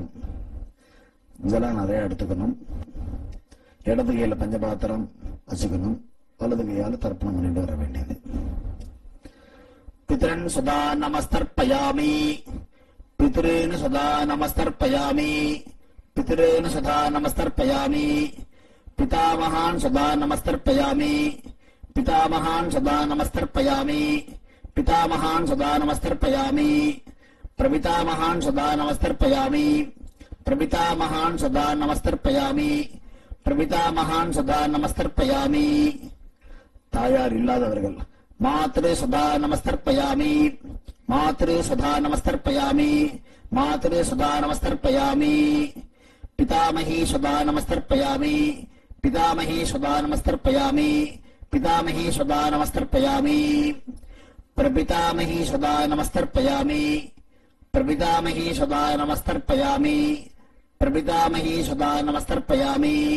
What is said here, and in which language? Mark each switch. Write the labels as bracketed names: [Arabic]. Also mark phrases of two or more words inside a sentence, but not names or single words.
[Tamil] ஜலம் நிறைய எடுத்துக்கணும். இடது கையில பஞ்சபாத்திரம் வச்சுக்கணும். வலது கையால தர்ப்பணம் பண்ணிட்டு வர வேண்டியது. [Sanskrit] पित्रन् सदा नमस्तर्पयामि पितृन् सदा नमस्तर्पयामि पितृन् सदा नमस्तर्पयामि पितामहान् सदा नमस्तर्पयामि पितामहान् सदा नमस्तर्पयामि पितामहान् सदा नमस्तर्पयामि प्रपितामहान् सदा नमस्तर्पयामि प्रपितामहान् सदा नमस्तर्पयामि प्रपितामहान् सदा नमस्तर्पयामि. [Tamil] தாயார் இல்லாதவர்கள் [Sanskrit] मातृ सदा नमस्तर्पयामि मातृ सदा नमस्तर्पयामि मातरे सदा नमस्तर्पयामि पितामही सदा नमस्तर्पयामि पितामही सदा नमस्तर्पयामि पितामही सदा नमस्तर्पयामि प्रपितामही सदा नमस्तर्पयामि प्रपितामही सदा नमस्तर्पयामि प्रपितामही सदा नमस्तर्पयामि